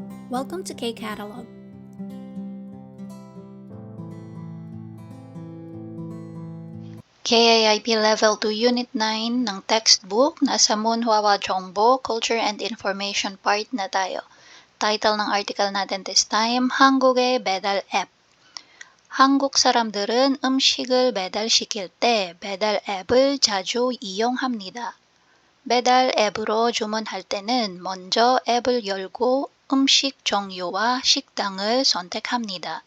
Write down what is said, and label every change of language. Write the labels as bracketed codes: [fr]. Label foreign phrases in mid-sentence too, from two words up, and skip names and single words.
[en] Welcome to K-Catalog. [tl] KIIP Level 2 Unit 9 ng textbook, nasa [ko] 문화 정보, [en] Culture and Information part [tl] na tayo. Title ng article natin [en] this time, [ko] 한국의 배달 앱. 한국 사람들은 음식을 배달시킬 때 배달 앱을 자주 이용합니다. 배달 앱으로 주문할 때는 먼저 앱을 열고 음식 종류와 식당을 선택합니다.